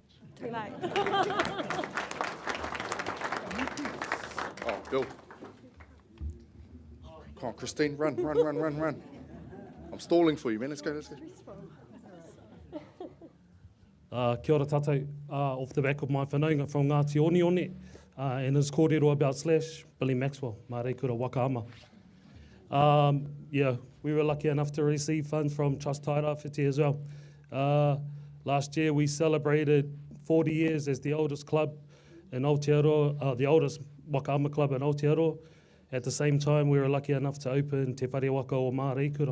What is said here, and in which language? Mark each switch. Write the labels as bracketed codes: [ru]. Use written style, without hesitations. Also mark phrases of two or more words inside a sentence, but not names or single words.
[en] Too late. Oh, Bill. Come on, Christine, run. I'm stalling for you, man. Let's go. [mi] Kia ora tātou, [en] off the back of my whanaunga from Ngāti Onione, and his kōrero about Slash, Billy Maxwell, mā reikura waka ama. Yeah, we were lucky enough to receive funds from Trust Tairāwhiti as well. Last year we celebrated 40 years as the oldest club in Aotearoa, the oldest wakaama club in Aotearoa. At the same time, we were lucky enough to open Te Whare Waka o Māreikura.